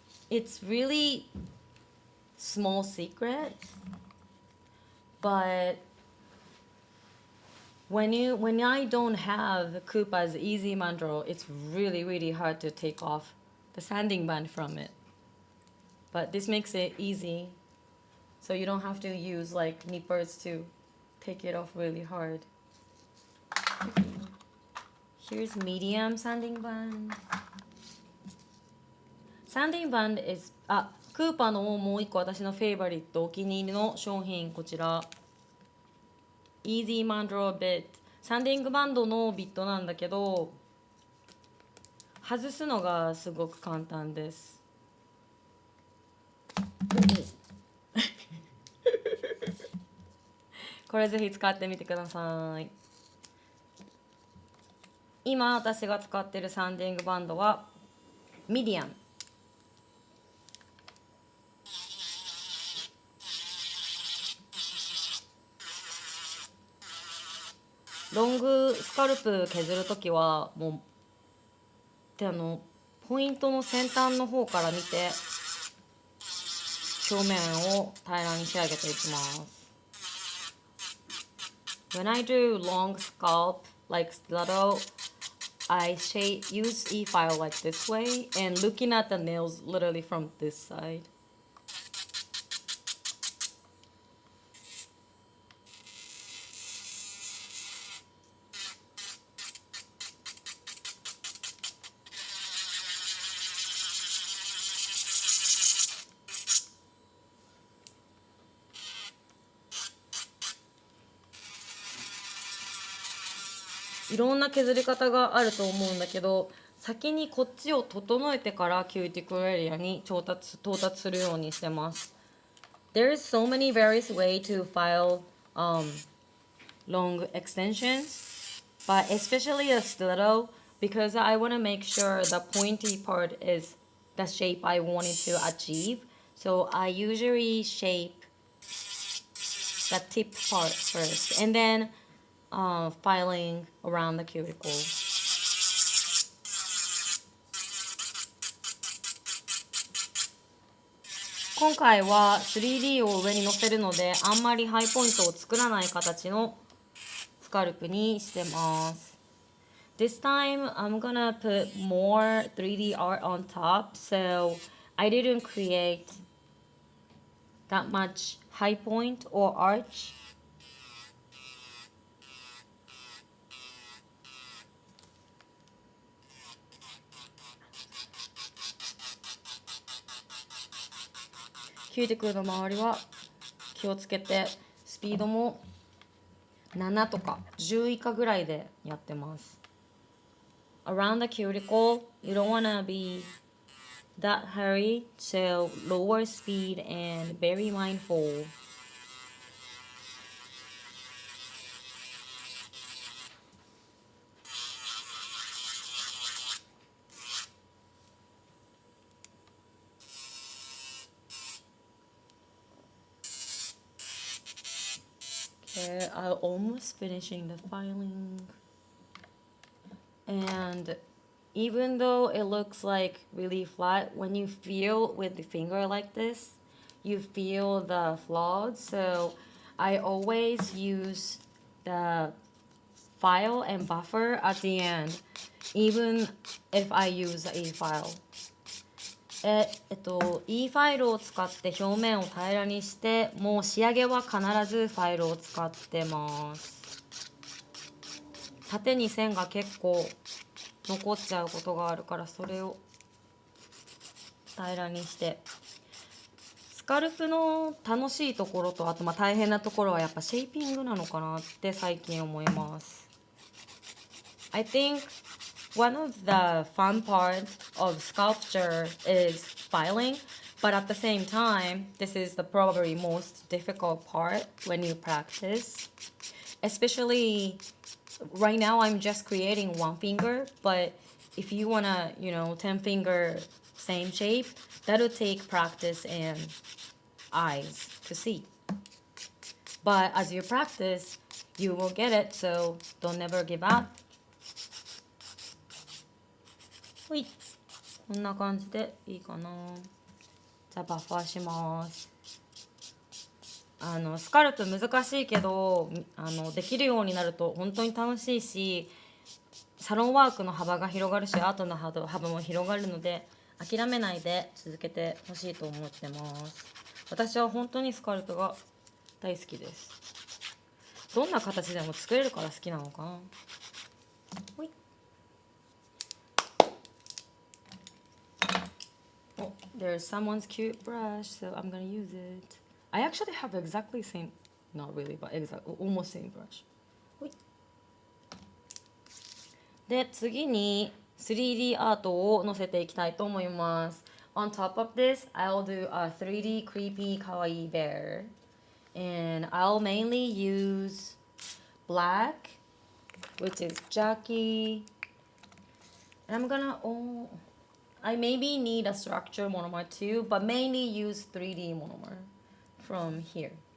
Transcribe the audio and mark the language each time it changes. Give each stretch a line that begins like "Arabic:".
English: It's really small secret, but when I don't have KUPA's easy mandrel, it's really hard to take off the sanding band from it. But this makes it easy, so you don't have to use like nippers to take it off really hard. Here's medium sanding band. Sanding band is
Japanese: クーパのもう一個私のフェイバリットお気に入りの商品こちら Easy Mandrel Bit サンディングバンドのビットなんだけど外すのがすごく簡単ですこれぜひ使ってみてください今私が使ってるサンディングバンドはミディアムロングスカルプ削るときはもうでポイントの先端の方から見て表面を平らに仕上げていきます。
English: When I do long scalp like stiletto, I use e-file like this way and looking at the nails literally from this side.
Japanese: いろんな削り方があると思うんだけど、先にこっちを整えてからキューティクルエリアに到達するようにしてます。
English: There's so many various ways to file long extensions, but especially a stiletto because I want to make sure the pointy part is the shape I wanted to achieve. So I usually shape the tip part first and then filing around the cuticle.
Japanese: 今回は 3D を上に乗せるのであんまりハイポイントを作らない形のスカルプにしてます。
English: This time I'm gonna put more 3D art on top, so I didn't create that much high point or arch.
Japanese: Cuticle の周りは気をつけてスピードも7とか10以下ぐらいでやってます。
English: Around the cuticle, you don't want to be that hurry, so lower speed and very mindful. Okay, I'm almost finishing the filing. And even though it looks like really flat, when you feel with the finger like this, you feel the flaws. So I always use the file and buffer at the end, even if I use a file.
Japanese: E ファイルを使って表面を平らにして、もう仕上げは必ずファイルを使ってます。縦に線が結構残っちゃうことがあるから、それを平らにして。スカルプの楽しいところと、あと大変なところはやっぱシェイピングなのかなって最近思います。
English: I think one of the fun parts of sculpture is filing, but at the same time, this is the probably most difficult part when you practice. Especially right now, I'm just creating one finger, but if you wanna, 10 finger same shape, that'll take practice and eyes to see. But as you practice, you will get it, so don't never give up.
Japanese: ほい、こんな感じでいいかな。じゃあバッファーします。スカルプ難しいけどできるようになると本当に楽しいし、サロンワークの幅が広がるし、アートの幅も広がるので、諦めないで続けてほしいと思ってます。私は本当にスカルプが大好きです。どんな形でも作れるから好きなのかな。ほい。
English: Oh, there's someone's cute brush, so I'm gonna use it. I actually have exactly same, not really, but almost same brush. ほい。
Japanese: で、次に 3D アートを載せていきたいと思います。
English: On top of this, I'll do a 3D creepy kawaii bear. And I'll mainly use black, which is Jackie. And I'm gonna, I maybe need a structure monomer too, but mainly use 3D monomer from here.